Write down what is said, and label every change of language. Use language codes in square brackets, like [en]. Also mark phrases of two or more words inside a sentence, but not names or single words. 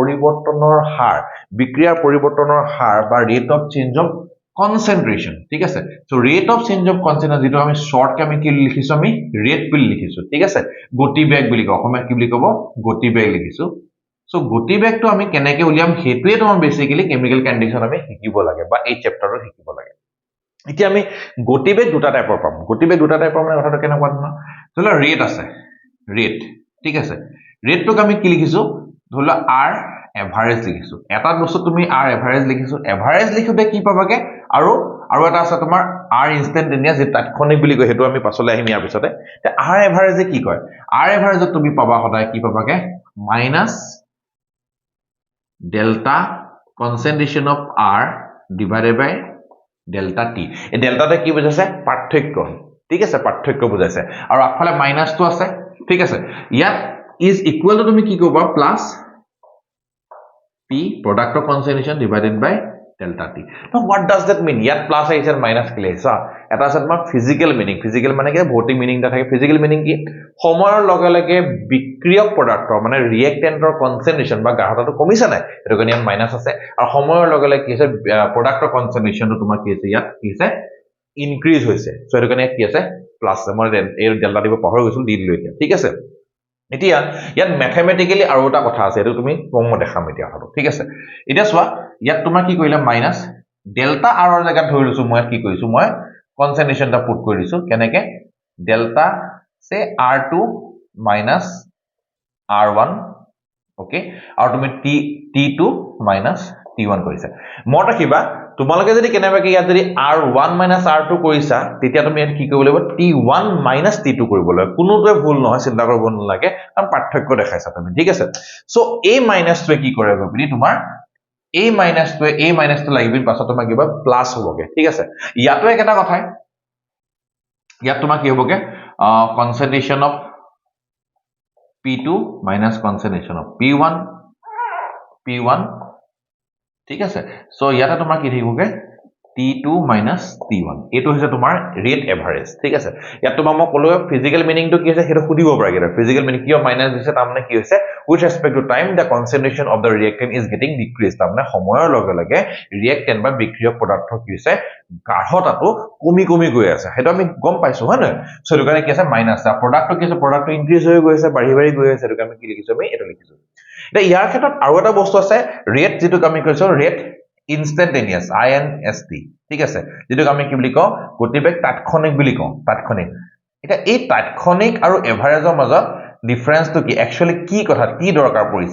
[as] পৰিৱৰ্তনৰ হাৰ বা [en] rate of change of concentration [as] ঠিক আছে সো [en] rate of change of concentration [as] যেটো আমি শর্ট কে আমি কি লিখিছো আমি ৰেট বুলি লিখিছো ঠিক আছে গতি বেগ বুলি কও অসমীয়াত কি বুলি কব গতি বেগ লিখিছো সো গতি বেগটো আমি কেনেকে উলিয়াম হেতুৱে তোমাৰ [en] basically chemical condition [as] আমি শিকিব লাগে বা এই চ্যাপ্টাৰত শিকিব লাগে এতিয়া আমি গতিবেগ দুটা টাইপৰ পাম গতিবেগ দুটা টাইপৰ মানে কথাটো কেনেকুৱা ধৰণৰ ধৰি লোৱা ৰেট আছে ৰেট ঠিক আছে ৰেটটোক আমি কি লিখিছো ধৰি লোৱা r এভাৰেজ লিখিছো এটা বস্তু তুমি r এভাৰেজ লিখিছো এভাৰেজ লিখোতে কি পাবাগে আৰু এটা আছে তোমাৰ r ইনস্ট্যান্টেনিয়াস যে তাৎক্ষণিক বুলি কয় হেতু আমি পাছলৈ আহিম ইয়াৰ পিছতে তে r এভাৰেজে কি কয় r এভাৰেজত তুমি পাবা সদায় কি পাবাগে মাইনাস [en] delta concentration of r divided by delta t [as] এই ডেল্টাতে কি বুজাইছে পাৰ্থক্য ঠিক আছে পাৰ্থক্য বুজাইছে আৰু আগফালে মাইনাসটো আছে ঠিক আছে ইয়াত is [en] equal to [as] তুমি কি কবা প্লাস [en] p product of concentration divided by delta t now what does that mean [as] ইয়াত প্লাস আহিছে মাইনাস কি লিখা এটা আছে তোমাৰ ফিজিক্যাল মানে কি ভৌতিক মিনিংটা থাকে [en] physical meaning [as] কি সময়ৰ লগে লগে বিক্ৰিয়ক পদাৰ্থ মানে ৰিয়েক্টেন্টৰ কনসেন্ট্ৰেচন বা গাঢ়তাটো কমিছে নাই এটো কাৰণে ইয়াত মাইনাস আছে আৰু সময়ৰ লগে লগে কি আছে প্ৰডাক্টৰ কনসেন্ট্ৰেচনটো তোমাৰ কি আছে ইয়াত কি আছে ইনক্ৰিজ হৈছে সো এটো কাৰণে কি আছে প্লাছ মই এই ডেল্টা দিব পাহৰি গৈছো দি দিলো এতিয়া ঠিক আছে এতিয়া ইয়াত ম্যাথমেটিক্যালি আৰু এটা কথা আছে এটো তুমি মই দেখাম এতিয়া কথাটো ঠিক আছে এতিয়া চোৱা ইয়াত তোমাৰ কি কৰিলা মাইনাস ডেল্টা r ৰ জায়গাত ধৰি লৈছো মই কি কৰিছো মই কনসেন্ট্ৰেশনটা পুট কৰি দিছো কেনেকে ডেল্টা সে [en] r2 minus r1 [as] ওকে আৰু তুমি [en] t2 minus t1 [as] কৰিছা মই ৰাখিবা তোমালোকে যদি কেনেবাকে ইয়াত যদি r1 minus r2 কৰিছা তেতিয়া তুমি ইয়াত কি কৰিব লাগিব [en] t1 minus t2 [as] কৰিব লাগিব কোনোটোৱে ভুল নহয় চিন্তা কৰিব নালাগে কাৰণ পাৰ্থক্য দেখাইছা তুমি ঠিক আছে সো a minus টোৱে কি কৰে গবি তোমাৰ a minus টো লাগিব পাছত তোমাক কিবা প্লাস হ'বগে ঠিক আছে ইয়াতো একটা কথাই ইয়াত তোমাক কি হ'বগে [en] concentration of p2 minus concentration of [as] p1 ঠিক আছে সো ইয়াতে তোমাৰ কি থাকিবগে [en] t2 minus t1 [as] এটো হৈছে তোমাৰ [en] rate average [as] ঠিক আছে ইয়াত তোমাৰ মই কলো [en] physical meaning [as] টো কি আছে হেটো খুদিব পাৰা গেটা [en] physical meaning [as] কিয় মাইনাস দিছে তাৰমানে কি হৈছে [en] with respect to time the concentration of the reactant is getting decreased [as] তাৰমানে সময়ৰ লগে লগে reactant বা বিক্ৰিয়ক পদাৰ্থ কি হৈছে গাঢ়তাটো কমি গৈ আছে হেটো আমি গম পাইছো হয় না সো এটো কাৰণে কি আছে মাইনাস দা প্ৰডাক্টটো কি আছে প্ৰডাক্টটো ইনক্ৰিজ হৈ গৈ আছে বাঢ়ি গৈ আছে এটো আমি কি লিখিছো আমি এটো লিখিছো এটা ইয়াৰ ক্ষেত্ৰত আৰু এটা বস্তু আছে ৰেট যেটো আমি কৈছো ৰেট instantaneous inst ঠিক আছে যেটো আমি কি বুলি কও গতিবেগ তাৎক্ষণিক বুলি কও তাৎক্ষণিক এটা এই তাৎক্ষণিক আৰু এভাৰেজৰ মাজত ডিফাৰেন্স তো কি একচুয়ালি কি কথা কি দৰকাৰ পৰিছে